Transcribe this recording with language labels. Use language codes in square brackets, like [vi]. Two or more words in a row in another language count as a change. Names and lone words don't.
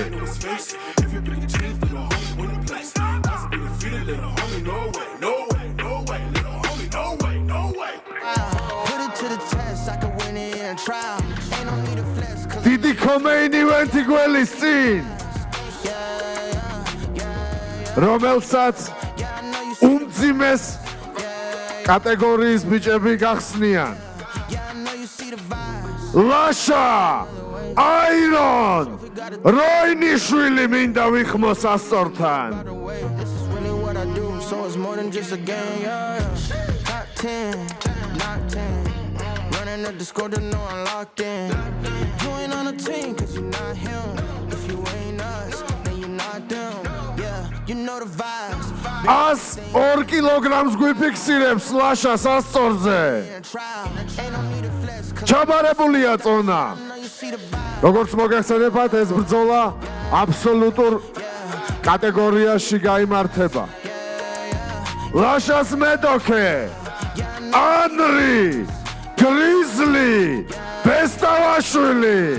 [ka] დიდი [en] co-main event [ka] გველის წინ, რომელსაც უმძიმეს კატეგორიის ბიჭები გახსნიან. ლაშა აირონ როინიშვილი მინდა ვიხმო სასწორთან. [en] Up the score to know I'm locked in. You ain't on the team cause you're not him. If you ain't us, then you're not them. Yeah, you know the vibes. [ka] 102 კილოგრამს გვიფიქსირებს ლაშა სასწორზე. ჩაბარებულია წონა. როგორც მოგეხსენებათ, ეს ბრძოლა აბსოლუტურ კატეგორიაში გაიმართება. ლაშას მედოქე, ანრი, გრიზლი, ბესტავაშვილი.